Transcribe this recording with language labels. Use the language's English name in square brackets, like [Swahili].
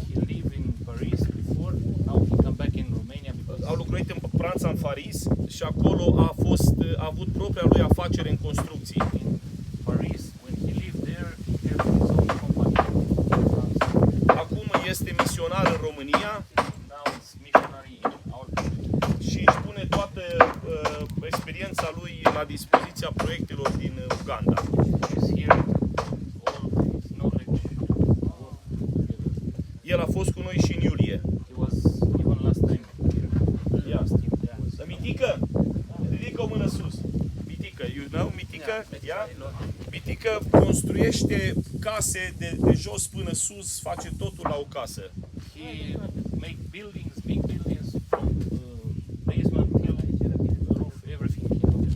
[English] He lived in Paris before. Now he come back in Romania because [Romanian] a locuit în Franța, în Paris și acolo a avut propria lui afacere în construcții. [English] in Paris, when he lived there, he had his own company in France. [Romanian] Acum este misionar în România [English] Now it's missionary in our country. [Romanian] și își pune toată experiența lui la dispoziția proiectelor din Uganda. [English] He's here, all his knowledge to work together. [Romanian] El a fost cu noi și în iulie. [English] He was even last time here. Yeah. Last year he was. [Romanian] Dar Mitică, ridică o mână sus. Mitică, [English] you know, [Romanian] Mitică, yeah? Mitică construiește case de jos până sus, face totul la o casă. [English] He make buildings, big buildings from basement till the roof, everything he knows.